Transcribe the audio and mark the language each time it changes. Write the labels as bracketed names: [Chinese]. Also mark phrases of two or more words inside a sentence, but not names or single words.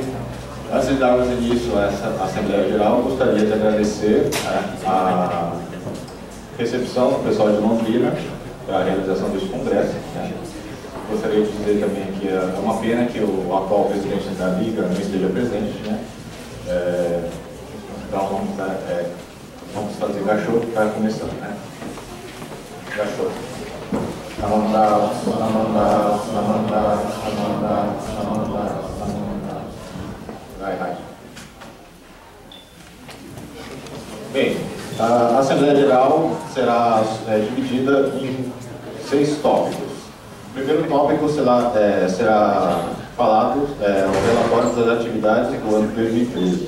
[Portuguese] Antes de darmos início a essa Assembleia Geral, gostaria de agradecer a recepção do pessoal de Londrina para a realização deste congresso. Gostaria de dizer também que é uma pena que o atual presidente da Liga não esteja presente, né? Então vamos fazer gachô para começar, né? Gachô. Samanda, samanda, samanda, samanda, samanda, samanda. Vai. Bem, a Assembleia Geral será dividida em 6 tópicos. O primeiro tópico será falado o relatório das atividades do ano de 2013.